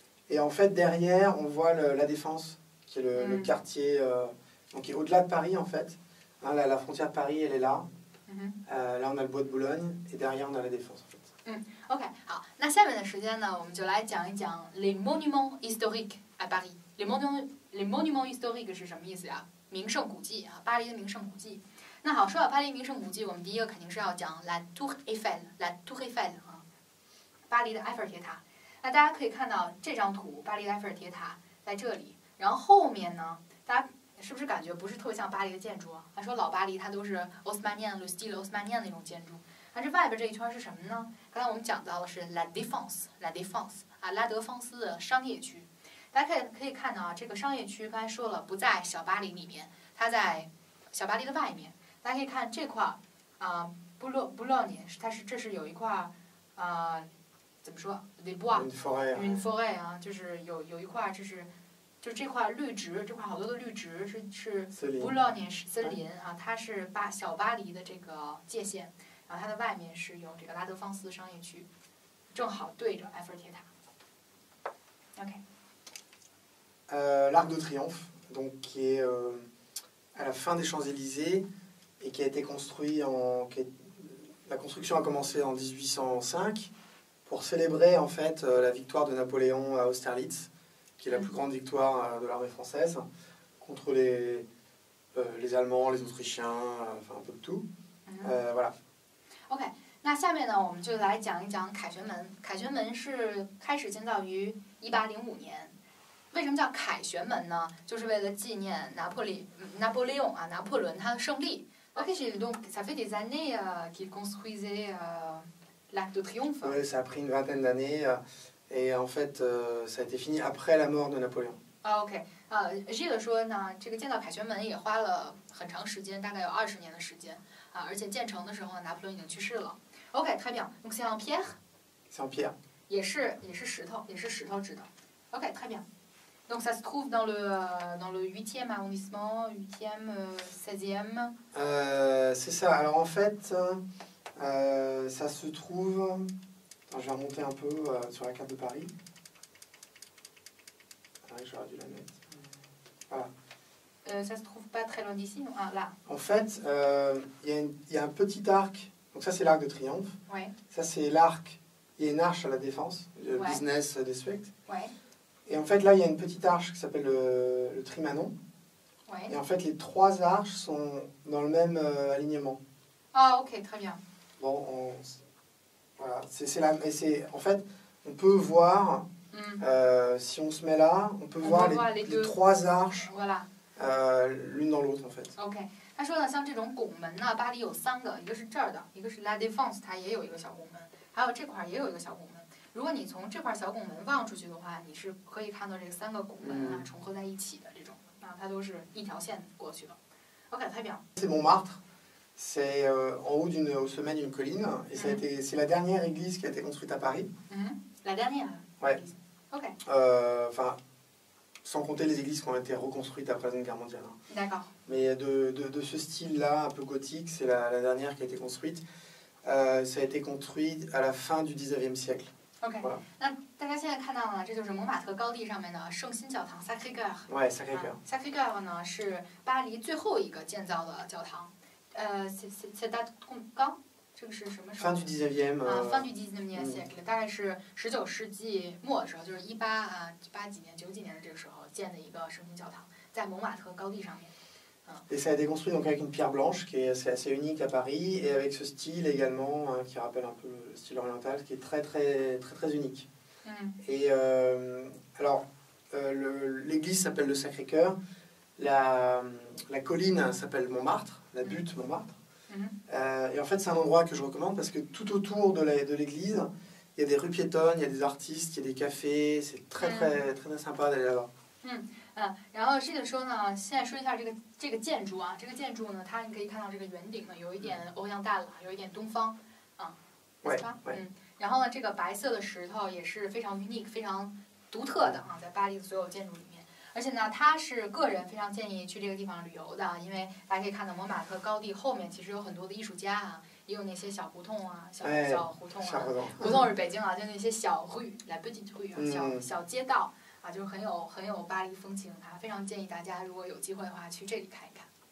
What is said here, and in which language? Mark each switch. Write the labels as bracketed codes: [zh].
[fr] Et en fait, derrière, on voit la Défense, qui est le quartier, donc qui est au-delà de Paris en fait. Hein, la frontière de Paris, elle est là. Là, on a le bois de Boulogne, et derrière, on a la Défense en fait. [zh] OK， 好，那下面的时间呢，我们就来讲一讲 [fr] les monuments historiques à Paris。 les monuments historiques [zh] 是什么意思呀？名胜古迹啊，巴黎的名胜古迹。那好，说到巴黎名胜古迹，我们第一个肯定是要讲 La Tour Eiffel，La Tour Eiffel 啊，巴黎的埃菲尔铁塔。那大家可以看到这张图，巴黎的埃菲尔铁塔在这里，然后后面呢，大家是不是感觉不是特别像巴黎的建筑啊？他说老巴黎它都是奥斯曼尼安、style 奥斯曼尼安那种建筑。那这外边这一圈是什么呢？刚才我们讲到的是 La Défense 啊，拉德芳斯的商业区。大家可以看到啊，这个商业区刚才说了不在小巴黎里面，它在小巴黎的外面。大家可以看这块啊，Boulogne，这是有一块怎么说 ？ [fr] Les bois，une forêt [zh] 啊，就是有一块就是这块绿植，这块好多的绿植是 Boulogne 森林啊，它是小巴黎的这个界限。然后它的外面是有这个拉德芳斯商业区，正好对着埃菲尔铁塔。 OK。 [fr] L'Arc de Triomphe, donc qui est à la fin des Champs-Élysées et qui a été construit la construction a commencé en 1805 pour célébrer en fait la victoire de Napoléon à Austerlitz, qui est la plus grande victoire de l'armée française contre les Allemands, les Autrichiens, enfin un peu de tout. Voilà. [zh] OK， 那下面呢，我们就来讲一讲凯旋门。凯旋门是开始建造于1805年。为什么叫凯旋门呢？就是为了纪念拿破仑他的胜利。 [fr] OK， donc ça fait des années qu'il construisait l'Arc de Triomphe. Oui, ça a pris une vingtaine d'années et en fait ça a été fini après la mort de Napoléon. [zh] OK， Gilles 说呢，这个建造凯旋门也花了很长时间，大概有20年的时间。而且建成的时候呢，拿破仑已经去世了。 [fr] OK， très bien。donc c'est en pierre。 C'est en pierre。 [zh] 也是石头制的。 [fr] OK， très bien。 donc ça se trouve dans le 8e arrondissement, 8e, 16e. C'est ça. Alors en fait, ça se trouve. Attends, je vais remonter un peu sur la carte de Paris. J'aurais dû la mettre. Voilà. Ça se trouve pas très loin d'ici, non? Ah, là. En fait, il y a un petit arc. Donc ça, c'est l'Arc de Triomphe. Ouais. Ça, c'est l'arc. Il y a une arche à la Défense, le Business District. Ouais. Et en fait, là, il y a une petite arche qui s'appelle le Trimanon. Ouais. Et en fait, les trois arches sont dans le même alignement. Ah, ok, très bien. Bon, voilà. En fait, on peut voir, si on se met là, on peut voir les trois arches. Voilà. L'une dans l'autre en fait. [zh] OK， 他说呢，像这种拱门呢，巴黎有3个，一个是这儿的，一个是 La Défense， 它也有一个小拱门，还有这块也有一个小拱门。如果你从这块小拱门望出去的话，你是可以看到这3个拱门啊重合在一起的这种，啊，它都是一条线过去的。 [fr] OK， très bien. C'est Montmartre. C'est au sommet d'une colline et c'est la dernière église qui a été construite à Paris. La dernière. Ouais. OK. Enfin. Sans compter les églises qui ont été reconstruites après la Seconde Guerre mondiale. D'accord. Mais de ce style-là, un peu gothique, c'est la dernière qui a été construite. Ça a été construit à la fin du 19e siècle. OK. Voilà. [zh] 那大家现在看到呢，这就是蒙马特高地上面的圣心教堂 Sacré-Cœur。 [fr] Ouais, Sacré-Cœur. [zh] Sacré-Cœur 呢是巴黎最后一个建造的教堂。 [fr] c'est date quand？ [zh] 这个是什么时候？ [fr] Fin du 19e. fin du 19e siècle， [zh] 大概是19世纪末的时候，就是18几年、9几年的这个时候建的一个圣心教堂，在蒙马特高地上面。 [fr] Et ça a été construit donc avec une pierre blanche qui est assez unique à Paris et avec ce style également qui rappelle un peu le style oriental, qui est très unique. Et alors l'église s'appelle le Sacré-Cœur, la colline s'appelle Montmartre, la butte Montmartre. Et en fait, c'est un endroit que je recommande parce que tout autour de l'église, il y a des rues piétonnes, il y a des artistes, il y a des cafés. C'est très sympa d'aller là-bas. [zh] 然后这个说呢，现在说一下这个建筑啊，这个建筑呢，它你可以看到这个圆顶呢，有一点欧阳大了，有一点东方啊，对吧？然后呢，这个白色的石头也是非常 unique、非常独特的啊，在巴黎的所有建筑里面。而且呢，他是个人非常建议去这个地方旅游的，因为大家可以看到蒙马特高地后面其实有很多的艺术家啊，也有那些小胡同啊、小胡同啊，胡同是北京啊，就那些小rue、 [fr] la petite rue [zh] 啊，小街道啊，就是很有巴黎风情啊，非常建议大家如果有机会的话去这里看一看。